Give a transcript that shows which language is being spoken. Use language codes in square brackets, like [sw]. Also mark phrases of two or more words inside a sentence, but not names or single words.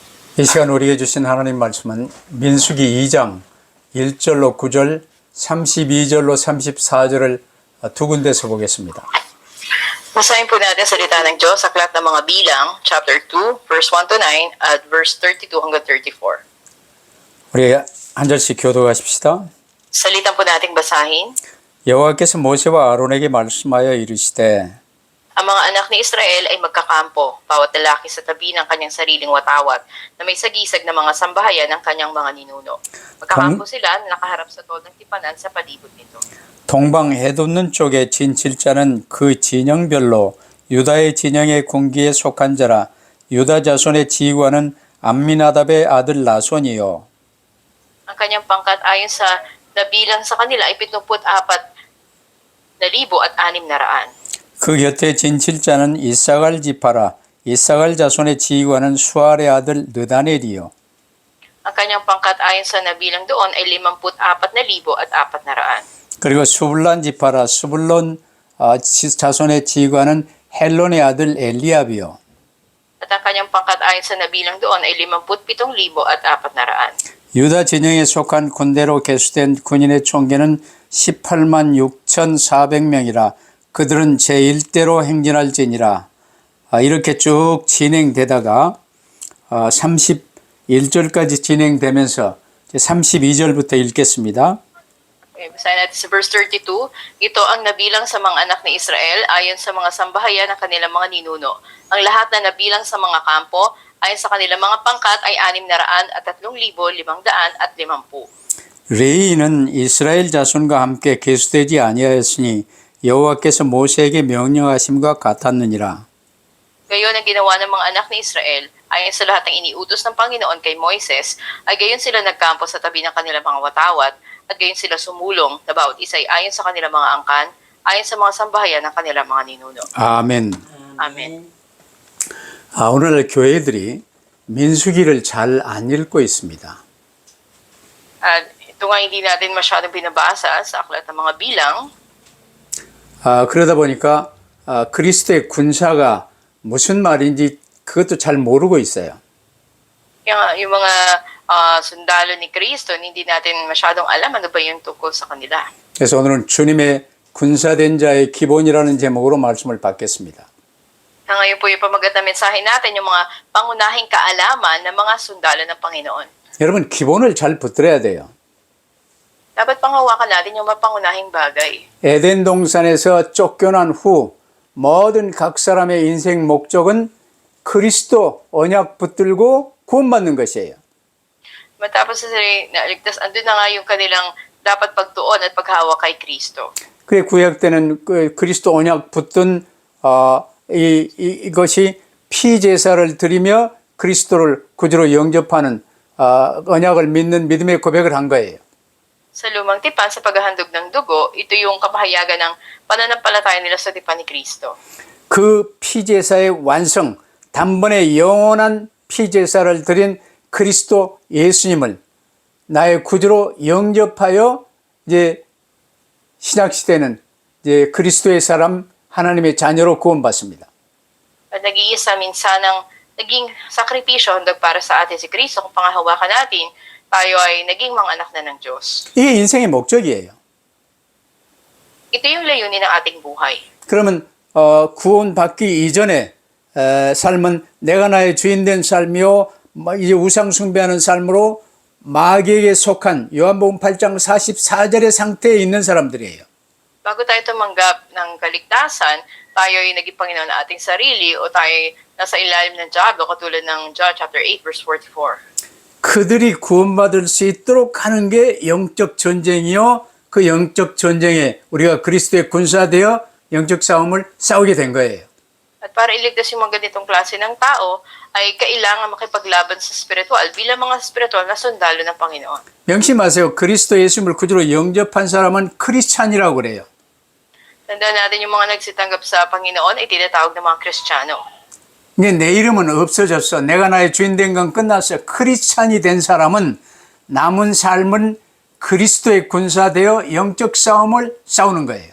[ko] 이 시간 우리에게 주신 하나님 말씀은 민수기 2장 1절로 9절, 32절로 34절을 두 군데서 보겠습니다. [tl] Basahin po natin salita ng Diyos sa Aklat ng mga Bilang, [en] chapter 2, verse 1 to 9, [tl] at verse 32 hanggang 34. [ko] 우리 한 절씩 교독하십시다. [tl] Salitan po nating basahin. [ko] 여호와께서 모세와 아론에게 말씀하여 이르시되 [tl] Ang mga anak ni Israel ay magkakampo, bawat lalaki sa tabi ng kanyang sariling watawat, na may sagisag na mga sambahayan ng kanyang mga ninuno. Magkakampo sila na nakaharap sa tol ng tipanan sa palibot nito. [ko] 동방 해돋는 쪽에 진칠자는 그 진영별로 유다의 진영의 군기에 속한 자라. 유다 자손의 지휘관은 암미나답의 아들 나손이요. [tl] Ang kanyang pangkat ayon sa nabilang sa kanila ay 74,600. [ko] 그 곁에 진칠자는 이사갈 지파라. 이사갈 자손의 지휘관은 수알의 아들 느다넬이요. [tl] Ang kanyang pangkat ayon sa nabilang doon ay 54,400. [ko] 그리고 수불란 지파라. 수불론 자손의 지휘관은 헬론의 아들 엘리압이요. [tl] At ang kanyang pangkat ayon sa nabilang doon ay 57,400. [ko] 유다 진영에 속한 군대로 계수된 군인의 총계는 186,400명이라. 그들은 제1대로 행진할지니라. 이렇게 쭉 진행되다가 31절까지 진행되면서 32절부터 읽겠습니다. [tl] Okay, basahin natin sa verse 32. Ito ang nabilang sa mga anak ni Israel ayon sa mga sambahayan ng kanilang mga ninuno. Ang lahat na nabilang sa mga kampo ayon sa kanilang mga pangkat ay 603,550. [ko] 레위인은 이스라엘 자손과 함께 계수되지 아니하였으니 여호와께서 모세에게 명령하심과 같았느니라. [tl] Gayon ang ginawa ng mga anak ni Israel ayon sa lahat ng iniutos ng Panginoon kay Moises, ay gayon sila nagkampo sa tabi ng kanilang mga watawat, at gayon sila sumulong na bawat isa ay ayon sa kanilang mga angkan, ayon sa mga sambahayan ng kanilang mga ninuno. [ko] 아멘. [tl] Amen. [ko] 오늘 교회들이 민수기를 잘 안 읽고 있습니다. [tl] At ito nga hindi natin masyadong binabasa sa Aklat ng mga Bilang. [ko] 그러다 보니까 그리스도의 군사가 무슨 말인지 그것도 잘 모르고 있어요. [tl] Yung mga sundalo ni Kristo, hindi natin masyadong alam ano ba yung tungkol sa kanila. [ko] 그래서 오늘은 주님의 군사된 자의 기본이라는 제목으로 말씀을 받겠습니다. [tl] Ngayon po yung pamagat na mensahe natin, yung mga pangunahing kaalaman ng mga sundalo ng Panginoon. [ko] 여러분 기본을 잘 붙들어야 돼요. [tl] Dapat panghawakan natin yung mga pangunahing bagay. [ko] 에덴 동산에서 쫓겨난 후 모든 각 사람의 인생 목적은 그리스도 언약 붙들고 구원받는 것이에요. [tl] Matapos sila naligtas, andun na nga yung kanilang dapat pagtuon at paghawak kay Kristo. [ko] 그의 구약 때는 그리스도 언약 붙든 이것이 피제사를 드리며 그리스도를 구주로 영접하는 언약을 믿는 믿음의 고백을 한 거예요. [tl] Sa lumang tipan, sa paghahandog ng dugo, ito yung kapahayagan ng pananampalataya nila sa tipan ni Kristo. [ko] 그 피제사의 완성, 단번에 영원한 피제사를 드린 그리스도 예수님을 나의 구주로 영접하여 이제 신약 시대는 이제 그리스도의 사람 하나님의 자녀로 구원받습니다. [tl] At nag-iisa minsan ng naging sakripisyo handog para sa atin si Kristo. Kung pangahawakan natin, tayo ay naging mga anak na ng Diyos. [ko] 이게 인생의 목적이에요. [tl] Ito yung layunin ng ating buhay. [ko] 그러면 구원받기 이전에 삶은 내가 나의 주인된 삶이요 이제 우상 숭배하는 삶으로 마귀에게 속한 요한복음 8장 44절의 상태에 있는 사람들이에요. [tl] Bago tayo tumanggap ng kaligtasan, tayo ay naging Panginoon na ating sarili o tayo ay nasa ilalim ng Diablo katulad ng [en] John chapter 8 verse 44. [ko] 그들이 구원받을 수 있도록 하는 게 영적 전쟁이요. 그 영적 전쟁에 우리가 그리스도의 군사되어 영적 싸움을 싸우게 된 거예요. [tl] At para iligtas yung mga ganitong klase ng tao, ay kailangan makipaglaban sa spiritual bilang mga spiritual na sundalo ng Panginoon. [ko] 명심하세요. 그리스도 예수님을 구주로 영접한 사람은 크리스찬이라고 그래요. [tl] Tandaan natin yung mga nagsitanggap sa Panginoon ay tinatawag ng mga Kristiyano. [ko] 근데 내 이름은 없어졌어. 내가 나의 주인 된 건 끝났어. 크리스찬이 된 사람은 남은 삶은 그리스도의 군사되어 영적 싸움을 싸우는 거예요.